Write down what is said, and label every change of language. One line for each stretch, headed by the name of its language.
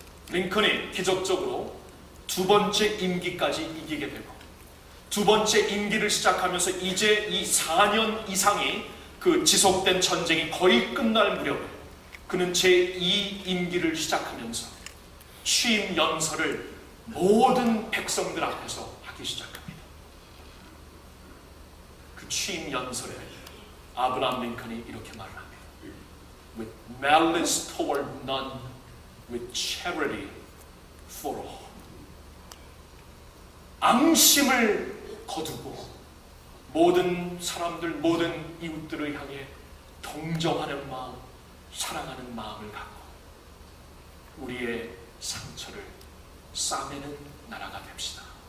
Korean: 링컨이 기적적으로 두 번째 임기까지 이기게 되고, 두 번째 임기를 시작하면서 이제 이 4년 이상이 그 지속된 전쟁이 거의 끝날 무렵에 그는 제2 임기를 시작하면서 취임 연설을 모든 백성들 앞에서 하기 시작합니다. 그 취임 연설에 아브라함 링컨이 이렇게 말을 합니다.
English: With malice toward none, with charity for all.
Korean: 앙심을 거두고 모든 사람들, 모든 이웃들을 향해 동정하는 마음, 사랑하는 마음을 갖고 우리의 상처를 싸매는 나라가 됩시다.